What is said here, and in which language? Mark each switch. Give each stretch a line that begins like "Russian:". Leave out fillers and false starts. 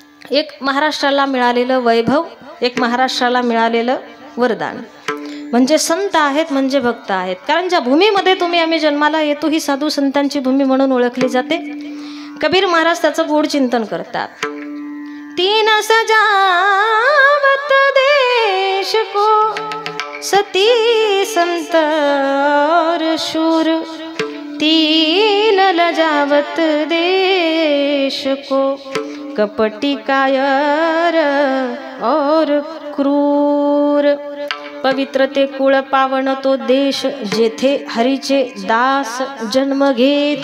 Marathi: एक महाराष्ट्राला मिळालेलं वैभव, एक महाराष्ट्राला मिळालेलं वरदान. म्हणजे संत आहेत म्हणजे भक्त आहेत. कारण ज्या भूमीमध्ये तुम्ही आम्ही जन्माला येतो ही साधू संतांची भूमी म्हणून ओळखली जाते. कबीर महाराज त्याचं गोड चिंतन करतात.
Hindi: तीन सजावत देश को सती संत और शूर, तीन लजावत देश को कपटी कायर और क्रूर.
Marathi: पवित्र ते कुळ पावन तो देश, जेथे हरीचे दास जन्म घेत,